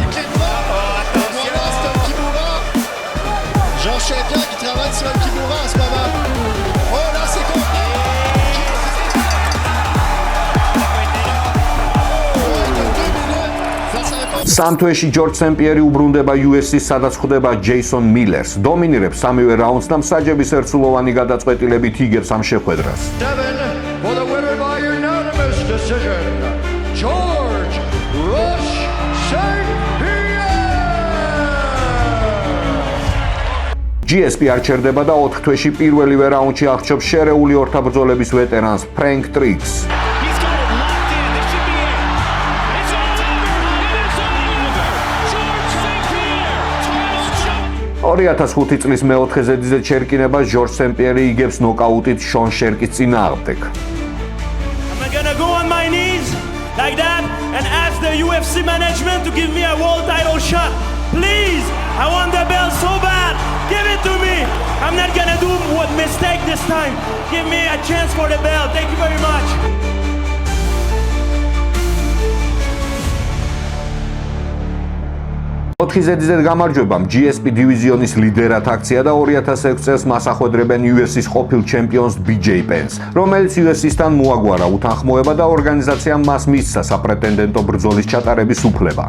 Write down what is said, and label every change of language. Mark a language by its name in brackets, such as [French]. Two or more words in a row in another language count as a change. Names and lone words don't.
[Georgian] სამ თვეში George St. Pierre უბრუნდება UFC-ს, სადაც ხვდება Jason Millers. დომინირებს სამივე რაუნდს და მსაჯების ერთსულოვანი გადაწყვეტილებით იგებს ამ შეხვედრას. [English] For the winner by unanimous decision, George Rush St. Pierre. [Georgian] GSP არ ჩერდება და 4 თვეში პირველივე რაუნდში აღწევს შერეული ორთაბრძოლების ვეტერანს Frank Triggs. 2005 წლის მეოთხე ზედიზე ჩერკინება George St. Pierre იგებს ნოკაუტით Sean Sherkis წინააღმდეგ. [English] I'm gonna go on my knees like that and ask the UFC management to give me a world title shot. Please, I want the belt so bad. Give it to me. I'm not gonna do what mistake this time. Give me a chance for the belt. Thank you very much. [Georgian] ოთხი ზედიზედ გამარჯვებამ GSP დივიზიონის ლიდერად აქცია და 2006 წელს მას ახვედრებენ UFC-ს ყოფილ ჩემპიონს BJ Penn-ს, რომელიც UFC-სთან მოაგვარა უთანხმოება და ორგანიზაციამ მას მისცა საპრეტენდენტო ბრძოლის ჩატარების უფლება.